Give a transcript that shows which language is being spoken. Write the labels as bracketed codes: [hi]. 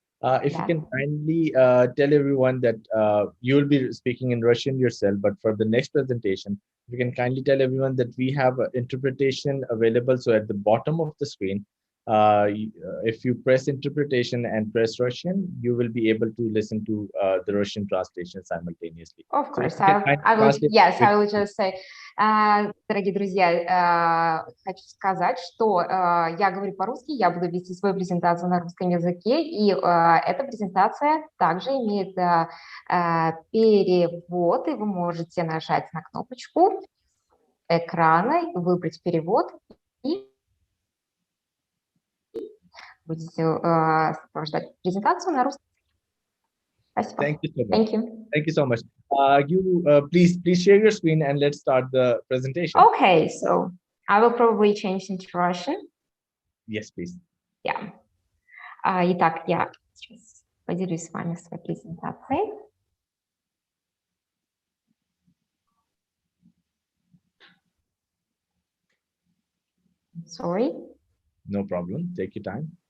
[en] If you can kindly tell everyone that you will be speaking in Russian yourself, but for the next presentation, you can kindly tell everyone that we have interpretation available. So at the bottom of the screen, if you press interpretation and press Russian, you will be able to listen to the Russian translation simultaneously. Of course, So I will, yes, I will just say, [ru] дорогие друзья, хочу сказать, что я говорю по-русски, я буду вести свою презентацию на русском языке, и эта презентация также имеет перевод, и вы можете нажать на кнопочку экрана, выбрать перевод, и будете сопровождать презентацию на русском. Спасибо. [en] Thank you so much. Thank you. Thank you so much. Please share your screen and let's start the presentation. Okay, so I will probably change into Russian. Yes, please. Yeah. [ru] Итак, я сейчас поделюсь с вами своей презентацией. [en] Sorry. No problem. Take your time.